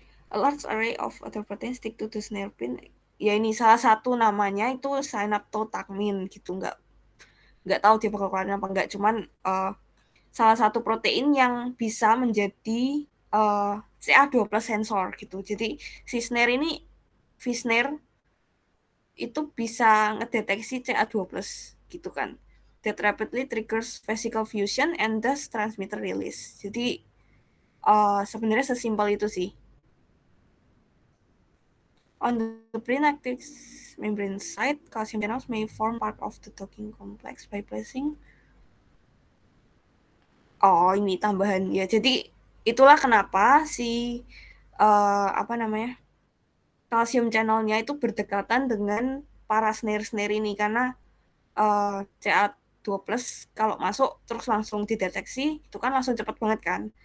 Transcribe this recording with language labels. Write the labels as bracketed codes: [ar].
[en] A large array of other proteins stick to the snare pin. [id] Ya ini salah satu namanya itu synaptotacmin gitu, nggak tahu dia bakal keluarin apa enggak, cuman salah satu protein yang bisa menjadi CA2 plus sensor gitu. Jadi si snare ini V-snare itu bisa ngedeteksi CA2 plus gitu kan. [en] That rapidly triggers vesicle fusion and thus transmitter release. [id] Jadi sebenarnya sesimpel itu sih. [en] On the pre-active membrane site, calcium channels may form part of the docking complex by placing. [id] Oh, ini tambahan ya. Jadi itulah kenapa si apa namanya calcium channelnya itu berdekatan dengan para snare-snare ini karena CA2 plus kalau masuk terus langsung dideteksi itu kan langsung cepat banget kan.